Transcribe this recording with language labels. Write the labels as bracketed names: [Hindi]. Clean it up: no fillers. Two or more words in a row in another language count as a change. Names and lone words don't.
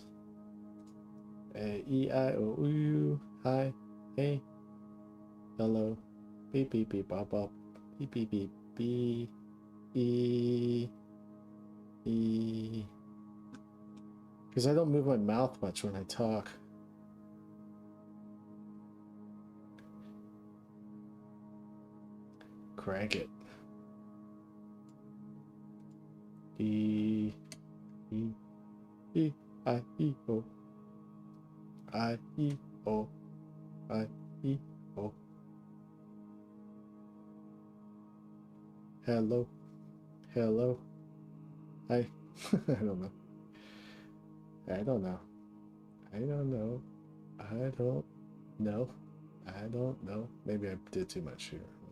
[English] A, E, I, O, U, hi, hey, hello, beep, beep, beep, bop, bop, beep, beep, beep, B, E, E. Because I don't move my mouth much when I talk. Crank it. E, E, E, I, E, O. I, E, O. I, E, O. Hello. Hello. Hi. I don't know. I don't know. I don't know. I don't know. I don't know. Maybe I did too much here.